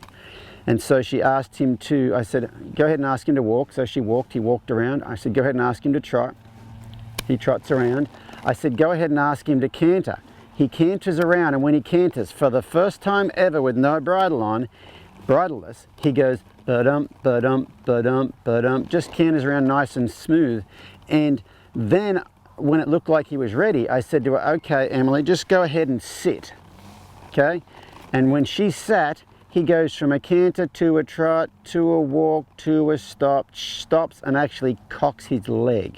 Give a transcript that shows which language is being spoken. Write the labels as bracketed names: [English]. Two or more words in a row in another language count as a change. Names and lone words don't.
[English] And so she asked him to, I said, go ahead and ask him to walk. So she walked, he walked around. I said, go ahead and ask him to trot. He trots around. I said, go ahead and ask him to canter. He canters around, and when he canters, for the first time ever with no bridle on, bridleless, he goes ba-dum, ba-dum, ba-dum, ba-dum, just canters around nice and smooth. And then when it looked like he was ready, I said to her, okay, Emily, just go ahead and sit, okay? And when she sat, he goes from a canter to a trot, to a walk, to a stop, stops and actually cocks his leg.